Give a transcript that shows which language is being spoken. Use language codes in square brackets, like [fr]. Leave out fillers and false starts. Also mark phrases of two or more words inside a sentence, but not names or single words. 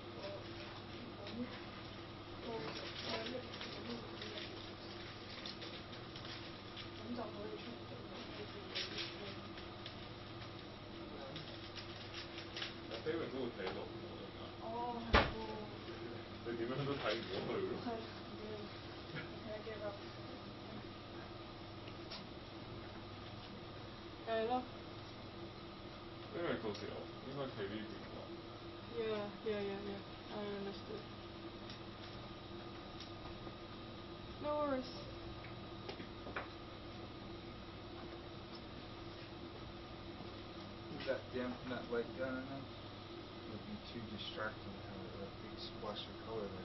[yue] 飛榮都會睇到我哋㗎。哦，係喎。你點樣都睇唔到佢咯。係，睇下幾多。係咯。因為到時候應該企呢邊啩。 [en] Yeah. I understood. No worries. that dampen that light down enough? It would be too distracting to have a big splash of color there.